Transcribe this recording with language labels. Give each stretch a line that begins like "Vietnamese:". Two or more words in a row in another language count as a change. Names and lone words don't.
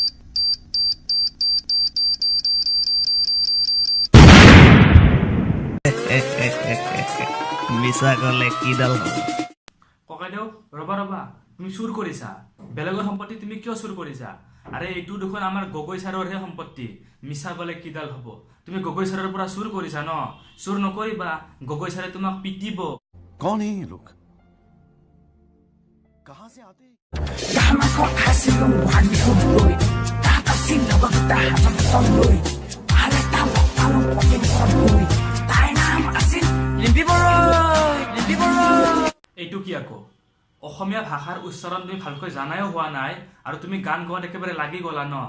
Assamese: মিছা কলে কিডাল হ'ব? ককাইদেউ, ৰবা, তুমি চুৰ কৰিছা। বেলেগৰ সম্পত্তি তুমি কিয় চুৰ কৰিছা? আৰে এইটো দেখোন আমাৰ গগৈ ছাৰৰহে সম্পত্তি। মিছা কলে কিডাল হ'ব? তুমি গগৈ ছাৰৰ পৰা চুৰ কৰিছা ন? চুৰ নকৰিবা, গগৈ ছাৰে তোমাক পিটিব।
Hindi: कौन है ये लोग? कहां से आते हैं?
Assamese: এইটো কি আকৌ? অসমীয়া ভাষাৰ উচ্চাৰণ তুমি ভালকৈ জানাইও হোৱা নাই আৰু তুমি গান গোৱাত একেবাৰে লাগি গলা ন?